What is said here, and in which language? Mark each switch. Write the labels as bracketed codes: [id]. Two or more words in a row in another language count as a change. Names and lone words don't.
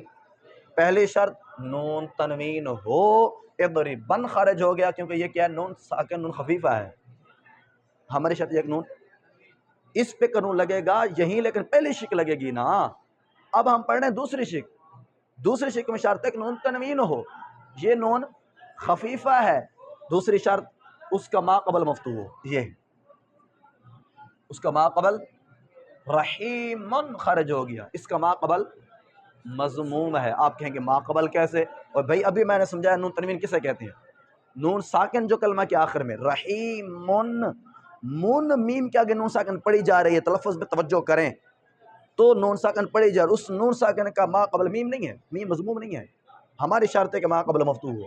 [ur] پہلی شرط نون تنوین ہو، اضربن خارج ہو گیا کیونکہ یہ کیا ہے، نون ساکن نون خفیفہ ہے، ہماری شرط ایک نون، اس پہ قانون لگے گا یہیں، لیکن پہلی شک لگے گی نا۔ اب ہم پڑھ رہے ہیں دوسری شک، دوسری شکل میں شرط ہے کہ نون تنوین ہو، یہ نون خفیفہ ہے، دوسری شرط اس کا ما قبل مفتوح ہو، یہ اس کا ما قبل رحیم خرج ہو گیا، اس کا ما قبل مضموم ہے۔ آپ کہیں گے ما قبل کیسے؟ اور بھائی ابھی میں نے سمجھایا نون تنوین کسے کہتے ہیں، نون ساکن جو کلمہ کے آخر میں رحیم من میم کے آگے نون ساکن پڑھی جا رہی ہے، تلفظ پہ توجہ کریں تو نون ساکن پڑھی جا رہی ہے، اس نون ساکن کا ما قبل میم نہیں ہے، میم مضموم نہیں ہے، ہماری شرط ہے کہ ما قبل مفتوح ہو۔